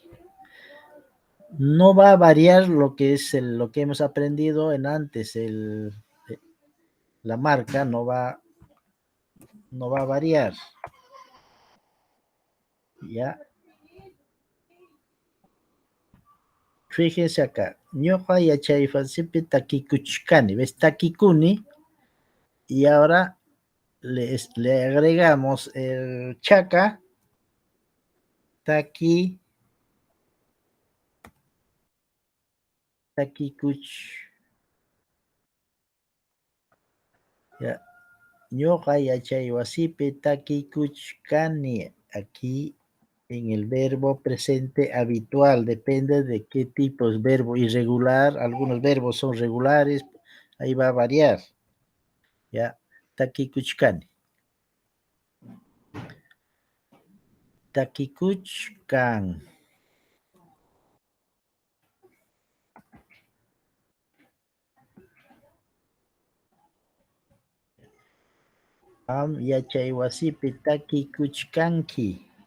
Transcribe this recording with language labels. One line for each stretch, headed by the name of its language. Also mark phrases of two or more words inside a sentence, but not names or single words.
Spanish: No va a variar lo que es lo que hemos aprendido en antes, la marca no va a variar. Ya. Fíjense acá.
Quechua: Ñoqa yachaywasimpi takikuchkani.
Spanish: ¿Ves? Takikuni. Y ahora le agregamos el chaka.
Quechua: Takikuch.
Spanish: Ya.
Quechua: Ñoqa yachaywasipi takikuchkani.
Spanish: Aquí en el verbo presente habitual, depende de qué tipo es verbo irregular, algunos verbos son regulares, ahí va a variar.
Quechua: Ya, takikuchkani. Takikuchkan. Yachaywasipi takikuchkanki.